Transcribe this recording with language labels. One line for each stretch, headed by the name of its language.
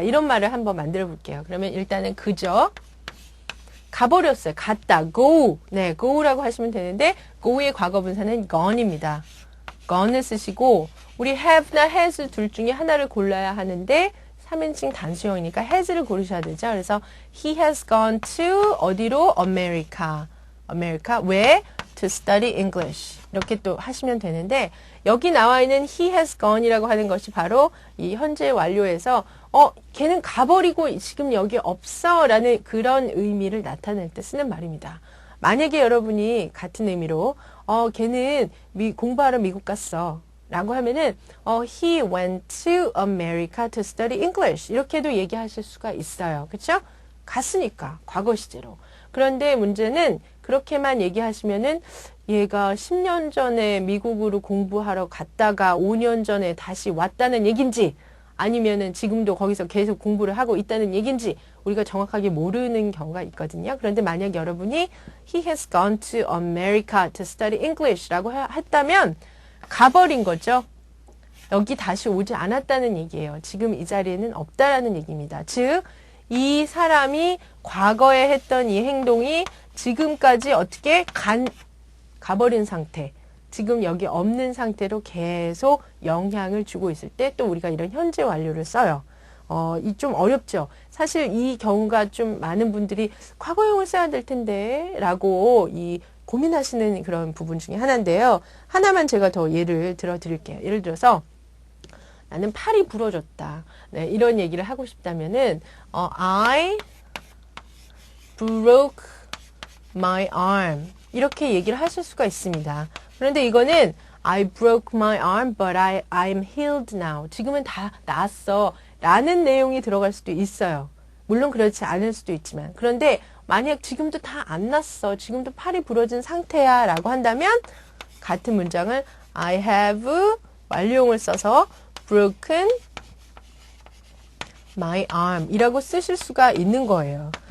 Korean: 이런 말을 한번 만들어 볼게요. 그러면 일단은 그저 가버렸어요. 갔다. go. 네, go라고 하시면 되는데 go의 과거 분사는 gone입니다. gone을 쓰시고 우리 have나 has 둘 중에 하나를 골라야 하는데 3인칭 단수형이니까 has를 고르셔야 되죠.
English: 그래서 he has gone to 어디로? America. 왜? To study English.
Korean: 이렇게 또 하시면 되는데 여기 나와 있는 he has gone이라고 하는 것이 바로 이 현재 완료에서 걔는 가버리고 지금 여기 없어 라는 그런 의미를 나타낼 때 쓰는 말입니다. 만약에 여러분이 같은 의미로 걔는 공부하러 미국 갔어 라고 하면은
English: he went to America to study English
Korean: 이렇게도 얘기하실 수가 있어요. 그렇죠? 갔으니까 과거 시제로. 그런데 문제는 그렇게만 얘기하시면은 얘가 10년 전에 미국으로 공부하러 갔다가 5년 전에 다시 왔다는 얘긴지 아니면은 지금도 거기서 계속 공부를 하고 있다는 얘기인지 우리가 정확하게 모르는 경우가 있거든요. 그런데 만약 여러분이
English: He has gone to America to study English
Korean: 라고 했다면 가버린 거죠. 여기 다시 오지 않았다는 얘기예요. 지금 이 자리에는 없다라는 얘기입니다. 즉, 이 사람이 과거에 했던 이 행동이 지금까지 어떻게 가버린 상태, 지금 여기 없는 상태로 계속 영향을 주고 있을 때 또 우리가 이런 현재 완료를 써요. 이 좀 어렵죠. 사실 이 경우가 좀 많은 분들이 과거형을 써야 될 텐데 라고 고민하시는 그런 부분 중에 하나인데요. 하나만 제가 더 예를 들어 드릴게요. 예를 들어서 나는 팔이 부러졌다. 네, 이런 얘기를 하고 싶다면은
English: I broke my arm
Korean: 이렇게 얘기를 하실 수가 있습니다.
English: 그런데 이거는 I broke my arm but I'm healed now.
Korean: 지금은 다 나았어 라는 내용이 들어갈 수도 있어요. 물론 그렇지 않을 수도 있지만 그런데 만약 지금도 다 안 났어. 지금도 팔이 부러진 상태야 라고 한다면 같은 문장을 I have 완료형을 써서
English: broken my arm
Korean: 이라고 쓰실 수가 있는 거예요.